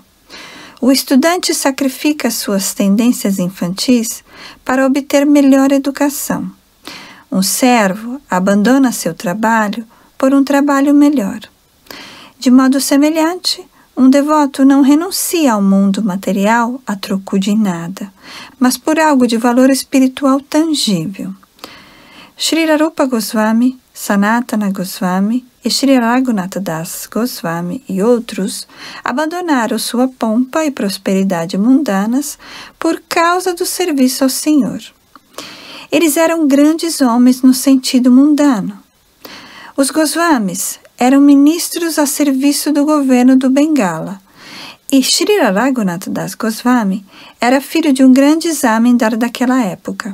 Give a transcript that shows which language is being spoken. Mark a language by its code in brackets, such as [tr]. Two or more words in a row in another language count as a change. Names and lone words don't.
[pt] O estudante sacrifica suas tendências infantis para obter melhor educação. Um servo abandona seu trabalho por um trabalho melhor. De modo semelhante, um devoto não renuncia ao mundo material a troco de nada, mas por algo de valor espiritual tangível. Srila Rupa Goswami, Sanatana Goswami e Sri Raghunatha Das Goswami e outros abandonaram sua pompa e prosperidade mundanas por causa do serviço ao Senhor. Eles eram grandes homens no sentido mundano. Os Goswamis eram ministros a serviço do governo do Bengala, e Sri Raghunatha Das Goswami era filho de um grande zamindar daquela época.